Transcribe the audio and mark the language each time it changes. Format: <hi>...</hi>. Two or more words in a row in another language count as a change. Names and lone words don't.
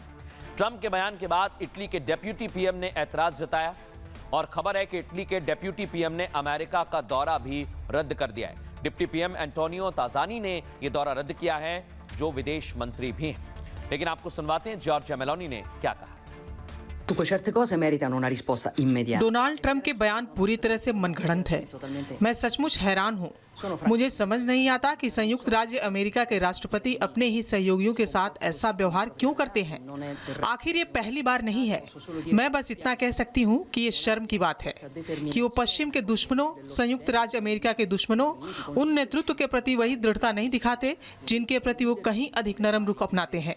<hi>ट्रंप के बयान के बाद इटली के</hi> <en>deputy PM</en> <hi>ने ऐतराज जताया और खबर है कि इटली के</hi> <en>deputy PM</en> <hi>ने अमेरिका का दौरा भी रद्द कर दिया है।</hi> <en>deputy PM</en> <hi>एंटोनियो ताजानी ने यह दौरा रद्द किया है, जो विदेश मंत्री भी हैं। लेकिन आपको सुनवाते हैं जॉर्जिया मेलोनी ने क्या कहा।</hi> <it>Dunque certe cose meritano una risposta immediata.</it> <hi>डोनाल्ड ट्रंप के बयान पूरी तरह से मनगढ़ंत है। मैं सचमुच हैरान हूँ मुझे समझ नहीं आता कि संयुक्त राज्य अमेरिका के राष्ट्रपति अपने ही सहयोगियों के साथ ऐसा व्यवहार क्यों करते हैं। आखिर ये पहली बार नहीं है। मैं बस इतना कह सकती हूँ कि ये शर्म की बात है कि वो पश्चिम के दुश्मनों, संयुक्त राज्य अमेरिका के दुश्मनों, उन नेतृत्व के प्रति वही दृढ़ता नहीं दिखाते जिनके प्रति वो कहीं अधिक नरम रुख अपनाते हैं।</hi>